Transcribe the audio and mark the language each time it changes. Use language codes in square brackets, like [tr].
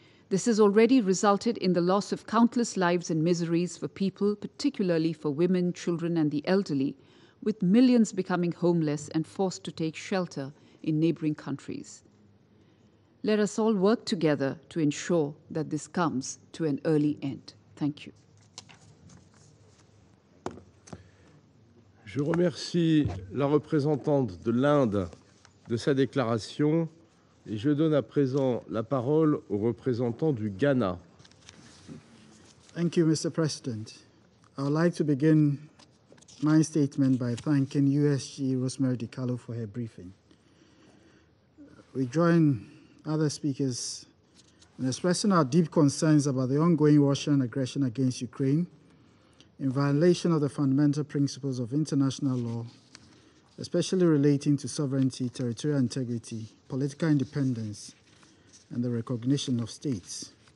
[en] This has already resulted in the loss of countless lives and miseries for people, particularly for women, children, and the elderly, with millions becoming homeless and forced to take shelter in neighboring countries. Let us all work together to ensure that this comes to an early end. Thank you. [fr] Je remercie la représentante de l'Inde de sa déclaration et je donne à présent la parole au représentant du Ghana. [en] Thank you, Mr. President. I would like to begin my statement by thanking USG Rosemary DiCarlo for her briefing. We join other speakers in expressing our deep concerns about the ongoing Russian aggression against Ukraine in violation of the fundamental principles of international law, especially relating to sovereignty, territorial integrity, political independence, and the recognition of states.